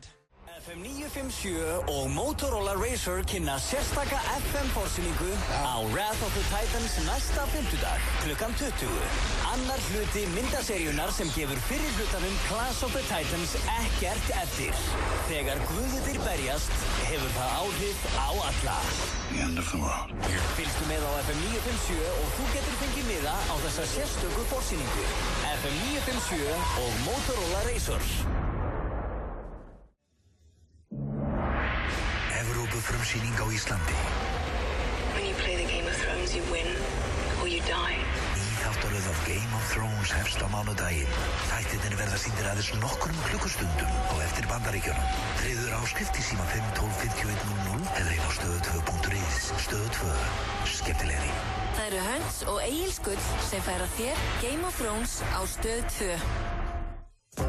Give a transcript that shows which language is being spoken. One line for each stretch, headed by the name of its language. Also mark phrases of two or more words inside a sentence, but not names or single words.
Icelandic: FM 957 og Motorola Razr kynna sérstaka FM-forsýningu á Wrath of the Titans næsta fimmtudag klukkan 20. Annar hluti myndaseríunar sem gefur fyrir hlutanum Clash of the Titans ekkert eftir. Þegar guðirnir berjast hefur það áhrif á alla.
English: The end of the world.
Icelandic: Fylgstu með á FM 957 og þú getur fengið miða á þessa sérstöku forsýningu. FM 957 og Motorola Razr. Evrópufrumsýning á Íslandi.
English: When you play the Game of Thrones, you win or you die.
Icelandic: Þáttaröð af Game of Thrones hefst á mánudaginn. Þættirnir verða sýndir aðeins nokkrum klukkustundum á eftir Bandaríkjunum. Tryggður áskrift í síma 512-5100 eða inn á stöð2.is. Stöð 2. Skemmtilegri. Það eru Höns og Egil Skull sem færa þér Game of Thrones á stöð 2.